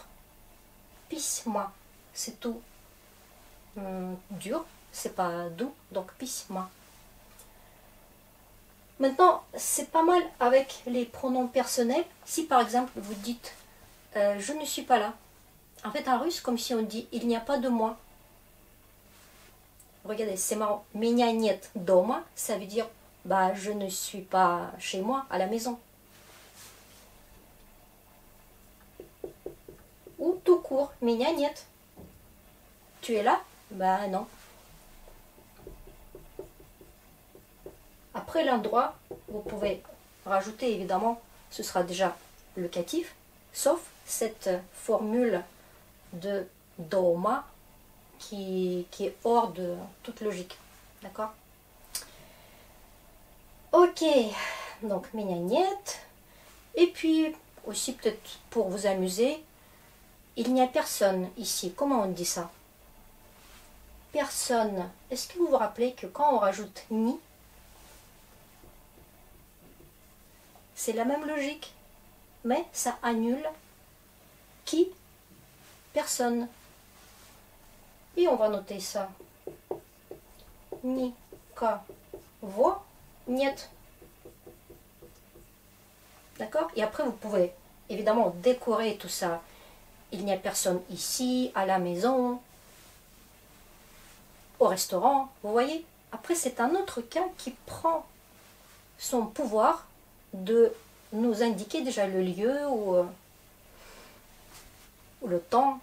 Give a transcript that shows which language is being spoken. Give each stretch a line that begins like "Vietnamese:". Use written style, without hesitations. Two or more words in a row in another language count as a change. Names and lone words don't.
French: Письма, c'est tout dur, c'est pas doux, donc письма. Maintenant, c'est pas mal avec les pronoms personnels. Si par exemple vous dites je ne suis pas là. En fait, en russe, comme si on dit il n'y a pas de moi. Regardez, c'est marrant.
Russian: Меня нет дома,
French: ça veut dire bah je ne suis pas chez moi, à la maison. Ou tout court,
Russian: меня нет.
French: Tu es là? Bah non. Après l'endroit, vous pouvez rajouter évidemment, ce sera déjà locatif, sauf cette formule de дома qui est hors de toute logique. D'accord? Ok, donc
Russian: меня нет.
French: Et puis aussi peut-être pour vous amuser, il n'y a personne ici. Comment on dit ça? Personne. Est-ce que vous vous rappelez que quand on rajoute ni, C'est la même logique, mais ça annule qui? Personne. Et on va noter ça.
Russian: Никого нет.
French: D'accord? Et après, vous pouvez évidemment décorer tout ça. Il n'y a personne ici, à la maison, au restaurant. Vous voyez? Après, c'est un autre cas qui prend son pouvoir de nous indiquer déjà le lieu ou le temps.